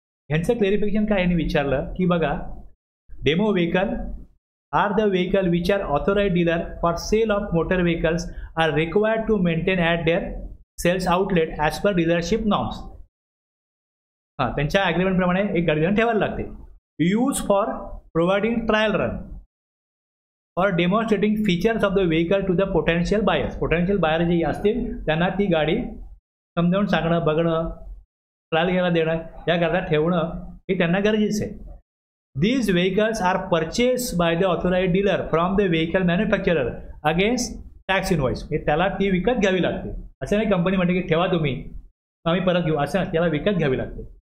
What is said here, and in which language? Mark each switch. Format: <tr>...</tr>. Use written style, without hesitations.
<mr>ह्यांचं क्लेरिफिकेशन काय यांनी विचारलं की बघा,</mr> <en>Demo vehicle are the vehicle which are authorise dealer for sale of motor vehicles are required to maintain at their sales outlet as per dealership norms.</en> <mr>हां, त्यांच्या ॲग्रीमेंटप्रमाणे एक गाडी ठेवायला लागते.</mr> <en>Use for providing trial run और demonstrating features of the vehicle to the potential buyers.</en> <mr>Potential buyer जे असतील त्यांना ती गाडी समजावून सांगणं, बघणं, ट्रायल घ्यायला देणं, याकरता ठेवणं हे त्यांना गरजेचं आहे.</mr> <en>These vehicles are purchase by the authorise dealer from the vehicle manufacturer against tax invoice.</en> <mr>हे त्याला ती विकत घ्यावी लागते. असं नाही कंपनी म्हणते की ठेवा तुम्ही आम्ही परत घेऊ, असं त्याला विकत घ्यावी लागते.</mr>